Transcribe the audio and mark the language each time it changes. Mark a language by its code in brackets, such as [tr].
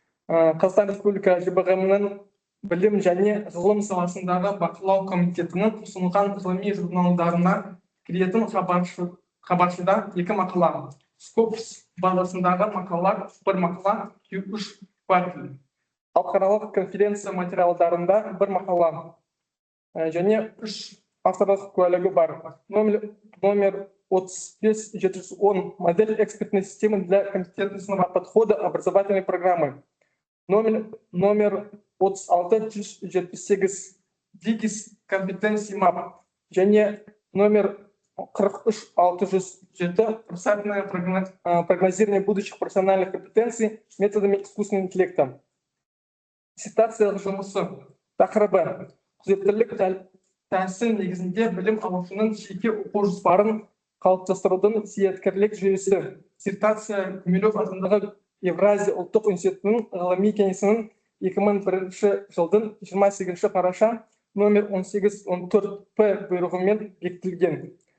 [kk] Қазақстан Республикасы ЖБГ-нің білім және ғылым саласындағы бақылау комитетінің ұсынған ғылыми журналдарына кіретін хабаршыда 2 мақала. Скопс базасындағы мақалалар 1 мақала, 3 квартал. Халықаралық конференция материалдарында 1 мақала және 3 авторлық куәлігі бар. [ru] Номер 35-710 модель экспертной системы для компетентностного подхода образовательной программы. Номер 36-178 Digis компетенции map. Және номер 43-607 профессиональное прогнозирование будущих профессиональных компетенций методами искусственного интеллекта. [kk] Диссертациялық жұмысы тақырыбы құзыреттілік тәсіл негізінде білім алушының жеке оқу жоспарын қалыптастырудың зияткерлік жүйесі. Диссертация Гумилев атындағы Евразия ұлттық институтының ғылыми кеңесінің 2001 жылдың 28 қараша номер 1814-П бұйрығымен бекітілген.